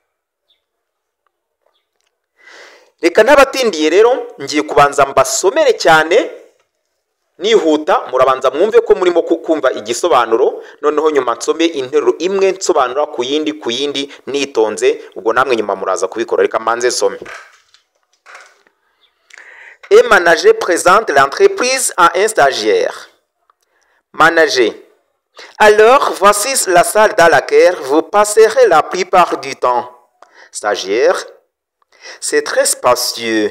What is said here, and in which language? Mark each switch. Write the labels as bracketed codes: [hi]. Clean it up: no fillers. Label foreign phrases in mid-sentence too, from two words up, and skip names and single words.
[rw] Reka ntabatindiye rero ngiye kubanza mbasomere cyane nihuta, murabanza mwumve ko murimo kumva igisobanuro, noneho nyuma nsome interuro imwe nsobanura ku yindi nitonze, ubwo namwe nyuma muraza kubikora. Reka manze nsome. [fr] Et manager présente l'entreprise à un stagiaire. Manager. Alors, voici la salle dans laquelle vous passerez la plupart du temps. Stagiaire. C'est très spacieux.